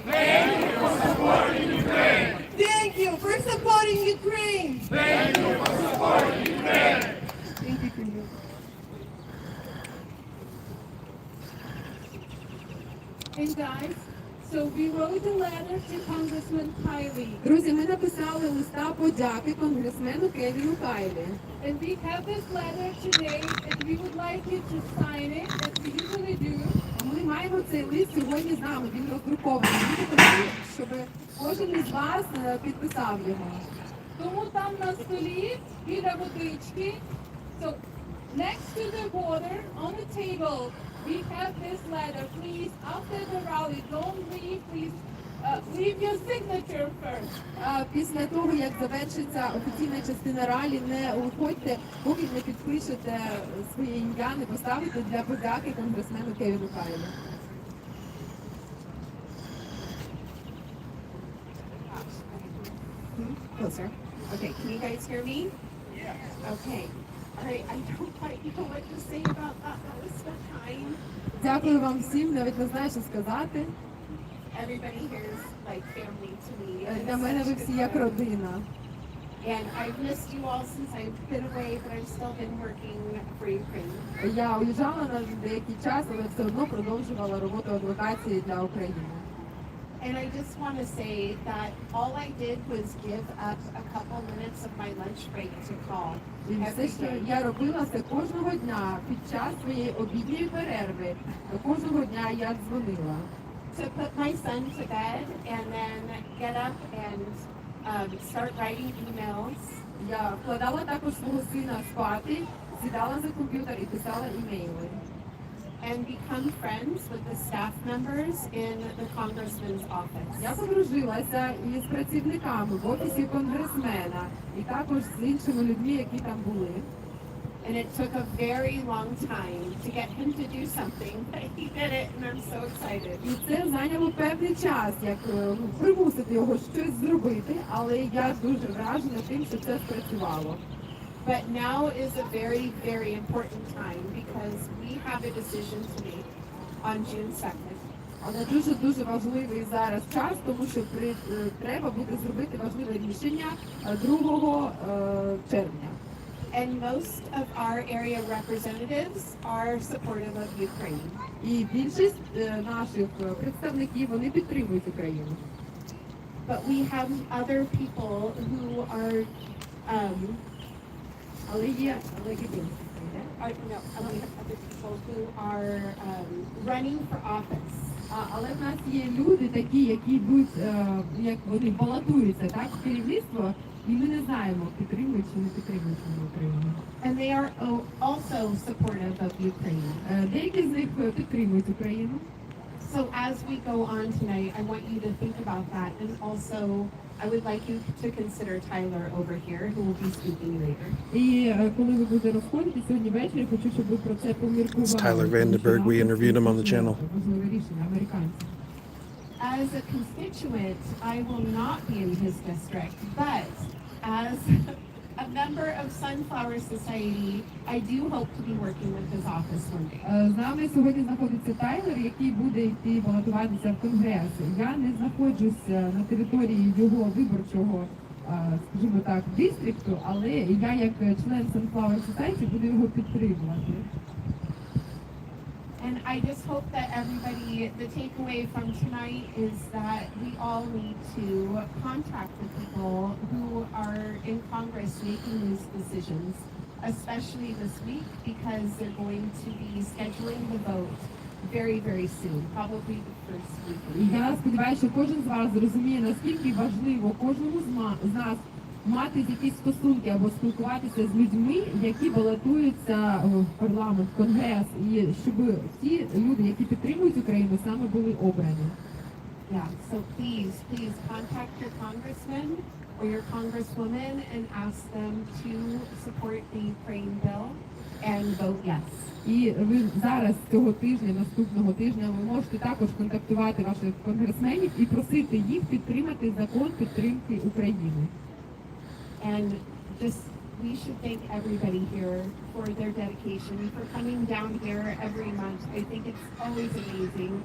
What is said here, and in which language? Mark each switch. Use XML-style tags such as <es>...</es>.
<en>Thank you for supporting Ukraine. Thank you for supporting Ukraine. Thank you for supporting Ukraine. Thank you for you. And guys, So we wrote a letter to Congressman Kyiv,</en> <uk>Друзі, ми написали листа подяки конгресмену Кевіну Кайлі.</uk> <en>and we have this letter today, and we would like you to sign it, as we usually do.</en> <uk>Ми маємо цей лист сьогодні з нами, він роздрукований. Ми хотіли, щоб кожен із вас підписав його. Тому там на столі біля водички.</uk> <en>So next to the water on the table, we have this letter. Please, after the rally, don't leave. Please leave your signature first.</en> <uk>Після того, як завершиться офіційна частина ралі, не уходьте, поки не підпишете своє ім'я, не поставите для подяки конгресмену Кевіну Кайлі.</uk> <en>Closer. Okay, can you guys hear me? Yeah. Okay. All right, I don't quite know what to say about that. That was so kind.</en> <uk>Дякую вам всім, навіть не знаю, що сказати.</uk> <en>Everybody here is like family to me.</en> <uk>Для мене ви всі як родина.</uk> <en>And I've missed you all since I've been away, but I've still been working for Ukraine.</en> <uk>Я уїжджала на деякий час, але все одно продовжувала роботу адвокації для України.</uk> <en>And I just want to say that all I did was give up a couple minutes of my lunch break to call</en> <uk>І все,</uk> <en>every</en> <uk>що</uk> <en>day.</en> <uk>я робила, це кожного дня під час своєї обідньої перерви. Кожного дня я дзвонила.</uk> <en>To put my son to bed and then get up and start writing emails.</en> <uk>Я вкладала також свого сина спати, сідала за комп'ютер і писала імейли.</uk> <en>And become friends with the staff members in the congressman's office.</en> <uk>Я подружилася із працівниками в офісі конгресмена і також з іншими людьми, які там були.</uk> <en>And it took a very long time to get him to do something, but he did it, and I'm so excited.</en> <uk>І це зайняло певний час, як примусити його щось зробити, але я дуже вражена тим, що це спрацювало.</uk> <en>But now is a very, very important time because we have a decision to make on June 2nd.</en> <uk>Але дуже важливий зараз час, тому що треба буде зробити важливе рішення 2 червня.</uk> <en>And most of our area representatives are supportive of Ukraine.</en> <uk>І більшість наших представників, вони підтримують Україну.</uk> <en>But we have other people who are</en> <uk>Але є</uk> <en>no, we have other people who are running for office.</en> <uk>Але в нас є люди такі, які йдуть, як вони балотуються, так, в керівництво, і ми не знаємо, підтримують чи не підтримують вони Україну.</uk> <en>And they are also supportive of Ukraine.</en> <uk>Деякі з них підтримують Україну.</uk> <en>So as we go on tonight, I want you to think about that, and also I would like you to consider Tyler over here, who will be speaking later.</en> <uk>І коли ви будете розходити сьогодні ввечері, хочу, щоб ви про це поміркували.</uk> <en>It's Tyler Vandenberg. We interviewed him on the channel.</en> <uk>Важливе рішення, американці.</uk> <en>As a constituent, I will not be in his district, but as a member of Sunflower Society, I do hope to be working with his office one day.</en> <uk>З нами сьогодні знаходиться Тайлер, який буде йти балотуватися в Конгрес. Я не знаходжусь на території його виборчого, скажімо так, дистрикту, але я як член Sunflower Society буду його підтримувати.</uk> <en>And I just hope that everybody, the takeaway from tonight is that we all need to contact the people who are in Congress making these decisions, especially this week, because they're going to be scheduling the vote very, very soon, probably the first week.</en> <uk>І я сподіваюся, що кожен з вас зрозуміє, наскільки важливо кожному з нас мати якісь стосунки або спілкуватися з людьми, які балотуються в парламент, в Конгрес, і щоб ті люди, які підтримують Україну, саме були обрані.</uk> <en>Yeah, so please contact your congressman or your congresswoman and ask them to support the Ukraine bill and vote yes.</en> <uk>І ви зараз цього тижня, наступного тижня, ви можете також контактувати ваших конгресменів і просити їх підтримати закон підтримки України.</uk> <en>And just, we should thank everybody here for their dedication, for coming down here every month. I think it's always amazing.</en>